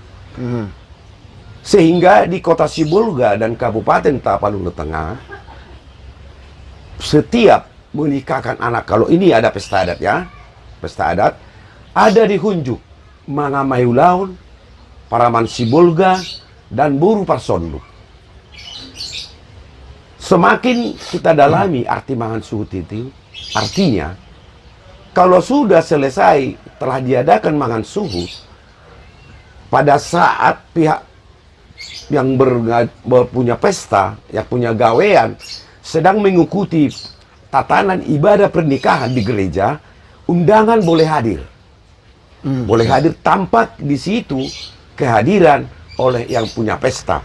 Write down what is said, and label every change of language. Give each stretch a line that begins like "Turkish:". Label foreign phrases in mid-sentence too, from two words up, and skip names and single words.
Indonesian: Sehingga di Kota Sibolga dan Kabupaten Tapanuli Tengah, setiap menikahkan anak, kalau ini ada pesta adat ya, pesta adat, ada di Hunjuk, Mangamayulaun, Paraman Sibolga, dan Buru Parsondu. Semakin kita dalami arti mangan suhut itu, artinya kalau sudah selesai telah diadakan mangan suhut, pada saat pihak yang punya pesta, yang punya gawean, sedang mengikuti tatanan ibadah pernikahan di gereja, undangan boleh hadir. Boleh hadir, tampak di situ kehadiran oleh yang punya pesta.